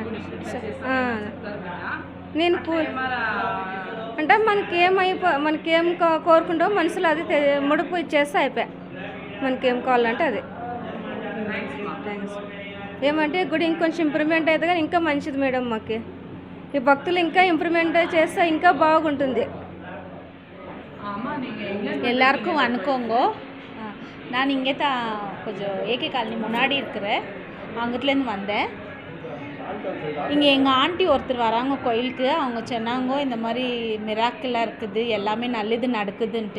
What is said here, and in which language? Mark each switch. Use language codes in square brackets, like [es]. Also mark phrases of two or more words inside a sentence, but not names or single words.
[te] నేను అంటే మనకేం కోరుకుంటామో మనసులో అది ముడుపు ఇచ్చేస్తే అయిపోయా. మనకేం కావాలంటే అది. థ్యాంక్స్. ఏమంటే గుడి ఇంకొంచెం ఇంప్రూవ్మెంట్ అయితే కానీ ఇంకా మంచిది మేడం. మాకు ఈ భక్తులు ఇంకా ఇంప్రూవ్మెంట్ చేస్తే ఇంకా బాగుంటుంది. [ta] எல்லாருக்கும் வணக்கங்க. நான் இங்கே தான் கொஞ்சம் ஏகே காலனி முன்னாடி இருக்கிறேன், அங்கத்துலேருந்து வந்தேன். இங்கே எங்கள் ஆண்டி ஒருத்தர் வராங்க கோயிலுக்கு. அவங்க சொன்னாங்க இந்த மாதிரி மிராக்கிளாக இருக்குது, எல்லாமே நல்லது நடக்குதுன்ட்டு.